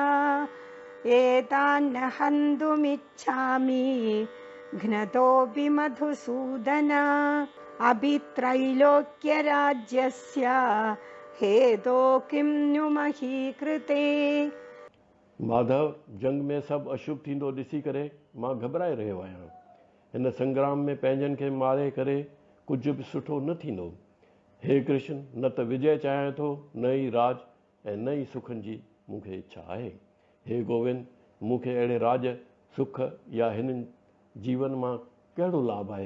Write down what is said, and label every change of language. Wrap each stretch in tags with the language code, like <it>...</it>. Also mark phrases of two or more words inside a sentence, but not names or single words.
<sa>एतान्न हन्तुमिच्छामि घ्नतोऽपि मधुसूदन, अभित्रैलोक्यराज्यस्य हेतो किं नु मही कृते। माधव,</sa> <sd>जंग में सभु अशुभ थींदो ॾिसी करे मां घबराए रहियो आहियां। हिन संग्राम में पंहिंजनि खे मारे करे कुझु बि सुठो न थींदो। हे कृष्ण, न त विजय चाहियां थो, न ई राज ऐं न ई सुखनि जी मूंखे इच्छा आहे। हे गोविंद, मूंखे अहिड़े राज सुख या हिननि जीवन मां कहिड़ो लाभ आहे।</sd>